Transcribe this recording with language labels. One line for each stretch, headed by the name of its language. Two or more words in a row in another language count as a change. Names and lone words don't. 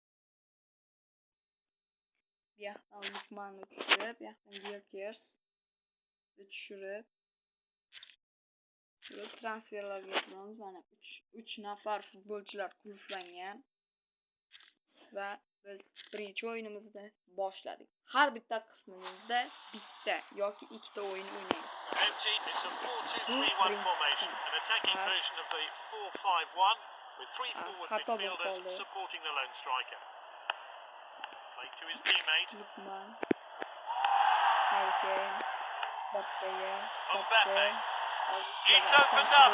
Uzbek: Bu yoqdan Lukmanni tushirib, bu yoqdan Gerkers tushirib transferlarga o'tamiz. Mana 3 nafar futbolchilar qulflangan va biz birinchi o'yinimizni boshladik. Har bitta qismimizda bitta yoki ikkita o'yin o'ynaymiz.
English: It's a 4-2-3-1 formation, an attacking version of the 4-5-1 with 3 forward midfielders supporting the lone striker. Played to his teammate. Lukman. Harikane. Mbappe. It's opened up.